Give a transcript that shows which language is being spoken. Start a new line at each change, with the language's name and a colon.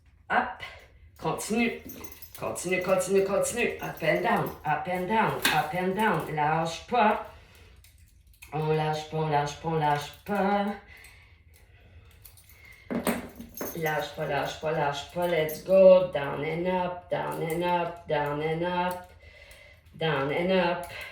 English: Up, continue, continue, continue, continue. Up and down, up and down, up and down.
French: Lâche pas. On lâche pas, on lâche pas, on lâche pas. Lâche pas, lâche pas, lâche pas.
English: Let's go. Down and up, down and up, down and up, down and up.